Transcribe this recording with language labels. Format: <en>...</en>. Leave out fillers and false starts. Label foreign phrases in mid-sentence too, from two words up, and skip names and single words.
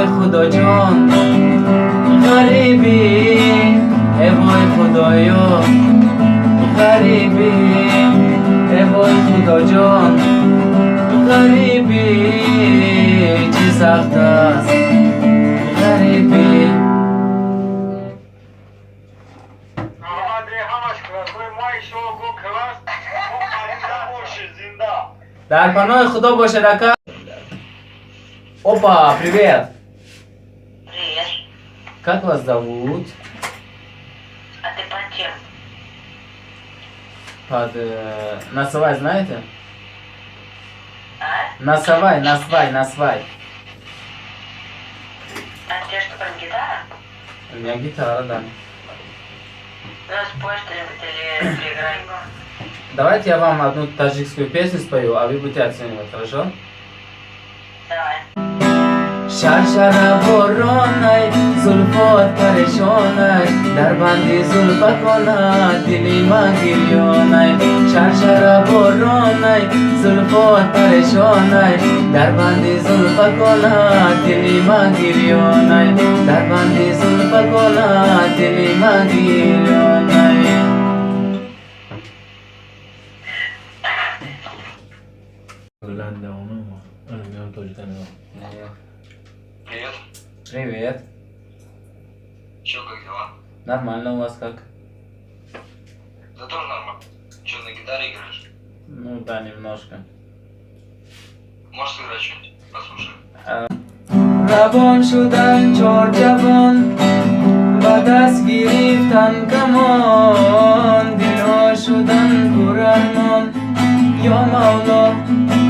<tg>Худо ҷон ғарибӣ ой вой Худоё ғарибӣ ой вой Худо ҷон ғарибӣ чӣ сахт аст ғарибӣ Дар паноҳи Худо боша дака</tg> <ru>Опа, привет! Привет. Как вас зовут? А ты под чем? Под... Насвай знаете? А? Насвай, насвай, насвай. А тебе что, прям гитара? У меня гитара, да. Ну, спой что-нибудь или переиграй. Давайте я вам одну таджикскую песню спою, а вы будете оценивать, хорошо? Давай.</ru> <tg>шаршар боронай зулфат парешонай дар банди зулфаконай дили ман гирёнай шаршар боронай зулфат парешонай дар банди зулфаконай дили ман гирёнай дар банди зулфаконай дили ман гирёнай</tg> <ru>Привет. Привет. Чё, как дела? Нормально у вас как? Да тоже нормально. Чё, на гитаре играешь? Ну да, немножко. Можешь сыграть что-нибудь? Послушай.</ru> <tg>равон шудан чор ҷавон бо даст гирифтан камон дилҳо шудан пур армон ё мавло</tg>